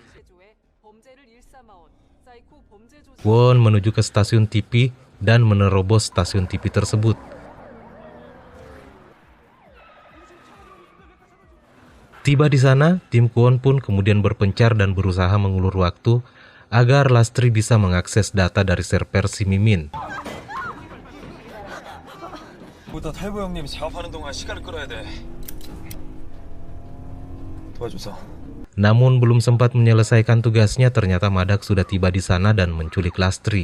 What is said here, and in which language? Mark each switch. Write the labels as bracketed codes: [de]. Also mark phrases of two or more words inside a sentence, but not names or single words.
[id] Kwon menuju ke stasiun TV dan menerobos stasiun TV tersebut. Tiba di sana, tim Kwon pun kemudian berpencar dan berusaha mengulur waktu agar Lastri bisa mengakses data dari server si Mimin. [ko] 탈보 형님 작업하는 동안 시간을 끌어야 돼. 도와줘서. [id] Namun belum sempat menyelesaikan tugasnya, ternyata Madak sudah tiba di sana dan menculik Lastri.